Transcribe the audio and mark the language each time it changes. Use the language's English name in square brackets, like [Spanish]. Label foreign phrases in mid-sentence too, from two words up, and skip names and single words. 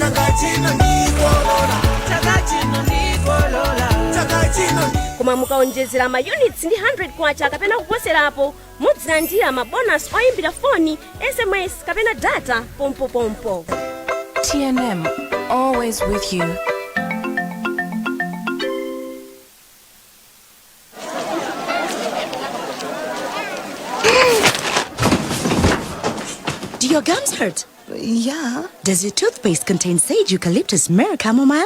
[Nyanja] Koma mukaonjezera mayunits ndi 100 kwacha kapena kuposerapo mudzilandira mabonus oyimbira foni, SMS kapena data pompo. [English] TNM, always with you. Do your gums hurt? Yeah. Does your toothpaste contain sage, eucalyptus, myrrh, chamomile?